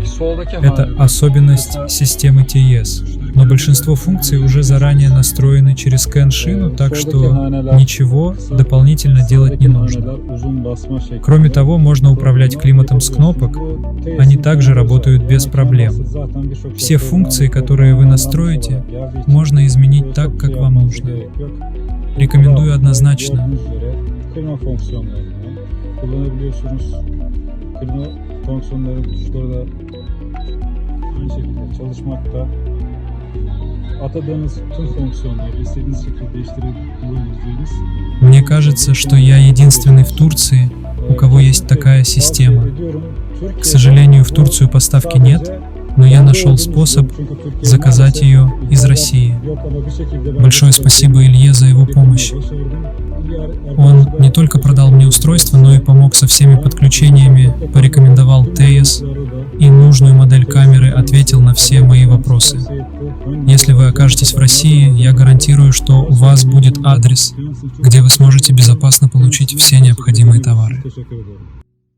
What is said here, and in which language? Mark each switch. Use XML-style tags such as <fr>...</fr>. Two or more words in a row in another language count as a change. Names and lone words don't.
<ru>Это особенность системы TIS, но большинство функций уже заранее настроены через CAN-шину, так что ничего дополнительно делать не нужно. Кроме того, можно управлять климатом с кнопок, они также работают без проблем. Все функции, которые вы настроите, можно изменить так, как вам нужно. Рекомендую однозначно.</ru> <tr>Gördüğünüz üzere kırma fonksiyonlarını kullanabiliyorsunuz. Kırma fonksiyonları tuşları da aynı şekilde çalışmakta. Atadığınız tüm fonksiyonları istediğiniz şekilde değiştirebileceğiniz.</tr> <ru>Мне кажется, что я единственный в Турции, у кого есть такая система. К сожалению, в Турцию поставки нет, но я нашел способ заказать ее из России. Большое спасибо Илье за его помощь. Он не только продал мне устройство, но и помог со всеми подключениями, порекомендовал TES и нужную модель камеры, ответил на все мои вопросы. Если вы окажетесь в России, я гарантирую, что у вас будет адрес, где вы сможете безопасно получить все необходимые товары.</ru> <tr>Teşekkür ederim.</tr>